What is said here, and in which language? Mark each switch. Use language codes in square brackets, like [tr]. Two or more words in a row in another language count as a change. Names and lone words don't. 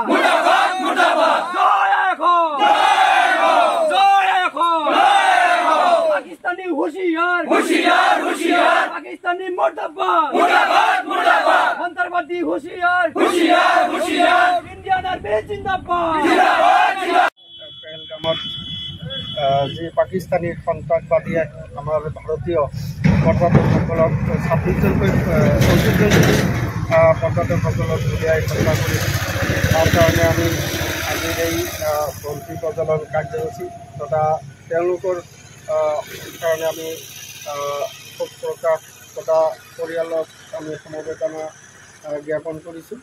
[as] মুর্দাবাদ মুর্দাবাদ জয় এখন জয় এখন পাকিস্তানি হুঁশিয়ার হুঁশিয়ার হুঁশিয়ার পাকিস্তানি মুর্দাবাদ মুর্দাবাদ মুর্দাবাদ সন্ত্রাসবাদী হুঁশিয়ার হুঁশিয়ার হুঁশিয়ার ইন্ডিয়ান আর্মি জিন্দাবাদ জিন্দাবাদ জিন্দাবাদ পেহেলগামত যি পাকিস্তানী সন্ত্ৰাসবাদীয়ে আমাৰ ভাৰতীয় পৰ্যটকসকলক 26জনকৈ 34জনকৈ পৰ্যটকসকলক উলিয়াই হত্যা কৰিছে। তাৰ কাৰণে আমি আজিৰ এই বন্তি প্ৰজ্বলন কাৰ্যসূচী তথা তেওঁলোকৰ কাৰণে আমি শোক প্ৰকাশ তথা পৰিয়ালক আমি সমবেদনা জ্ঞাপন কৰিছোঁ।